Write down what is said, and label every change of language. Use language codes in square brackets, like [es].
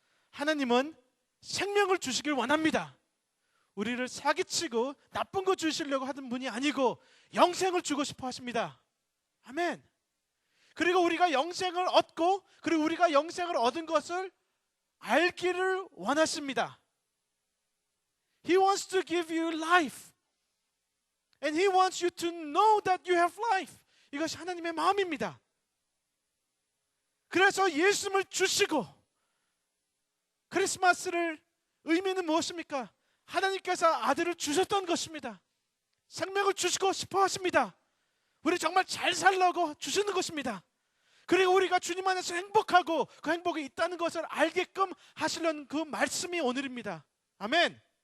[ko] 하나님은 생명을 주시길 원합니다. 우리를 사기치고 나쁜 거 주시려고 하는 분이 아니고 영생을 주고 싶어 하십니다. 아멘. 그리고 우리가 영생을 얻고, 그리고 우리가 영생을 얻은 것을 알기를 원하십니다. [en] He wants to give you life. And He wants you to know that you have life. [ko] 이것이 하나님의 마음입니다. 그래서 예수님을 주시고, 크리스마스를 의미는 무엇입니까? 하나님께서 아들을 주셨던 것입니다. 생명을 주시고 싶어 하십니다. 우리 정말 잘 살라고 주시는 것입니다. 그리고 우리가 주님 안에서 행복하고 그 행복이 있다는 것을 알게끔 하시려는 그 말씀이 오늘입니다. 아멘.